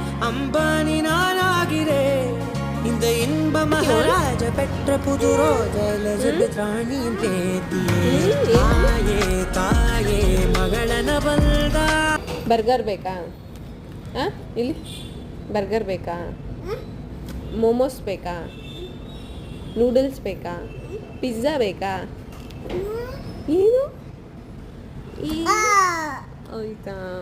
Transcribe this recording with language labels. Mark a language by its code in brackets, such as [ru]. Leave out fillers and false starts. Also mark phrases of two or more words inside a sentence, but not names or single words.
[ta] அம்பானி நானாகிறே இந்த இன்ப மகாராஜ பெற்ற புது ரோஜ எலிசபெத் ராணியின் பேத்தியே [kn] ತಾಯೇ ತಾಯೇ ಮಗಳನ ಬಲ್ದ. ಬರ್ಗರ್ ಬೇಕಾ? ಹಾಂ ಇಲ್ಲಿ ಬರ್ಗರ್ ಬೇಕಾ? ಮೋಮೋಸ್ ಬೇಕಾ? ನೂಡಲ್ಸ್ ಬೇಕಾ? ಪಿಜ್ಜಾ ಬೇಕಾ? ಏನು ಆಯ್ತಾ?